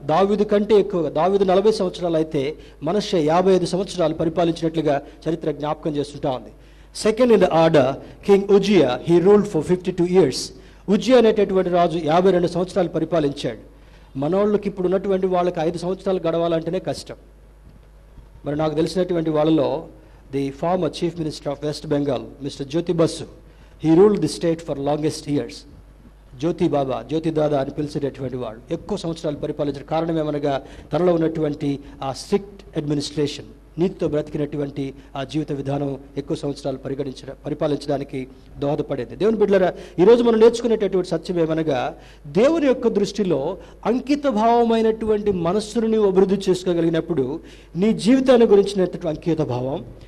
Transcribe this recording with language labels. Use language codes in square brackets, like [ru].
[te] దావీదు కంటే ఎక్కువగా, దావీదు 40 సంవత్సరాలు అయితే మనస్సే 55 సంవత్సరాలు పరిపాలించినట్లుగా చరిత్ర జ్ఞాపకం చేస్తుంటా ఉంది. [en] Second in the order king Uzziah, he ruled for 52 years. [te] Uzziah అనేటటువంటి రాజు 52 సంవత్సరాలు పరిపాలించాడు. మనోళ్ళకి ఇప్పుడు ఉన్నటువంటి వాళ్ళకి 5 సంవత్సరాలు గడవాలంటేనే కష్టం. మరి నాకు తెలిసినటువంటి వాళ్ళలో [en] the former chief minister of West Bengal, Mr. Jyoti Basu, he ruled the state for longest years. [te] జ్యోతి బాబా, జ్యోతి దాదా అని పిలిచేటటువంటి వాడు ఎక్కువ సంవత్సరాలు పరిపాలించిన కారణం ఏమనగా తనలో ఉన్నటువంటి ఆ స్ట్రిక్ట్ అడ్మినిస్ట్రేషన్, నీతితో బ్రతికినటువంటి ఆ జీవిత విధానం ఎక్కువ సంవత్సరాలు పరిపాలించడానికి దోహదపడేది. దేవుని బిడ్డలారా, ఈరోజు మనం నేర్చుకునేటటువంటి సత్యం ఏమనగా, దేవుని యొక్క దృష్టిలో అంకిత భావమైనటువంటి మనస్సును నీవు అభివృద్ధి చేసుకోగలిగినప్పుడు నీ జీవితాన్ని గురించినటువంటి అంకిత భావం,